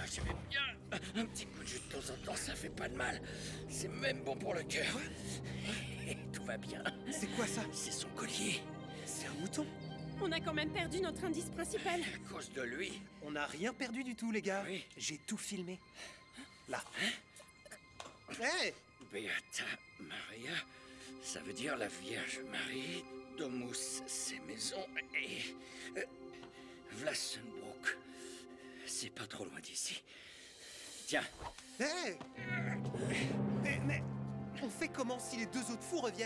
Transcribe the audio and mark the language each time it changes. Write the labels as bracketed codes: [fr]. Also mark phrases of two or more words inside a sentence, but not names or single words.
[fr] Un petit coup de jus de temps en temps, ça fait pas de mal. C'est même bon pour le cœur. Et tout va bien. C'est quoi ça? C'est son collier. C'est un mouton? On a quand même perdu notre indice principal. À cause de lui. On n'a rien perdu du tout, les gars. Oui. J'ai tout filmé. Là. Hey! [la] Beata Maria, [fr] ça veut dire la Vierge Marie, Domus, ses maisons, et Vlassenbroek. C'est pas trop loin d'ici. Tiens, Hey! Mais on fait comment si les deux autres fous reviennent?